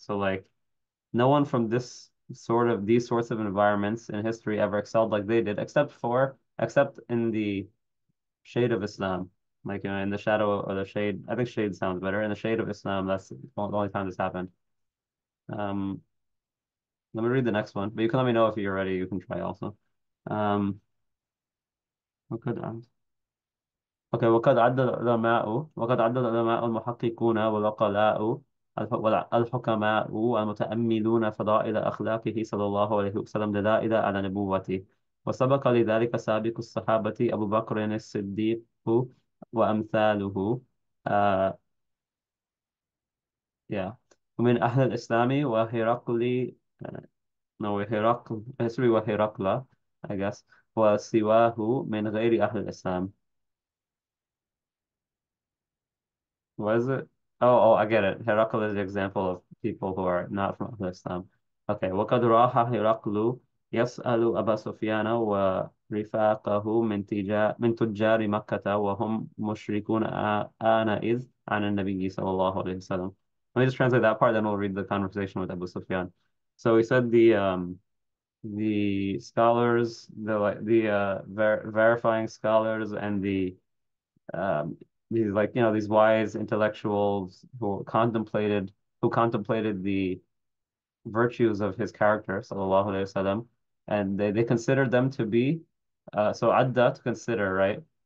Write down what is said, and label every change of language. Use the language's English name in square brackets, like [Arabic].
[English] So like no one from these sorts of environments in history ever excelled like they did, except in the shade of Islam. Like in the shadow or the shade. I think shade sounds better. In the shade of Islam, that's the only time this happened. Um, Let me read the next one, but you can let me know if you're ready. You can try also. [Arabic] Um, وقد عد أوكي وقد عد العلماء المحققون والعقلاء الحكماء المتأملون فضائل أخلاقه صلى الله عليه وسلم دلائل على نبوته، وسبق لذلك سابق الصحابة أبو بكر الصديق وأمثاله. آه yeah. ومن أهل الإسلام وهرقل no هرقل [English] sorry [Arabic] وهرقل [English] I guess [Arabic] وسواه من غير أهل الإسلام. [English] Was it? Oh, I get it. Herakl is the example of people who are not from Ahlul Islam. Okay. [Arabic] وقد راح هرقل يسأل أبا سفيان ورفاقه من تجار مكة وهم مشركون آنئذ عن النبي صلى الله عليه وسلم. [English] Let me just translate that part, then we'll read the conversation with Abu Sufyan. So he said the scholars, the verifying scholars and the um, these like these wise intellectuals who contemplated the virtues of his character, sallallahu alaihi wasallam, and they considered them to be so adda, to consider, right?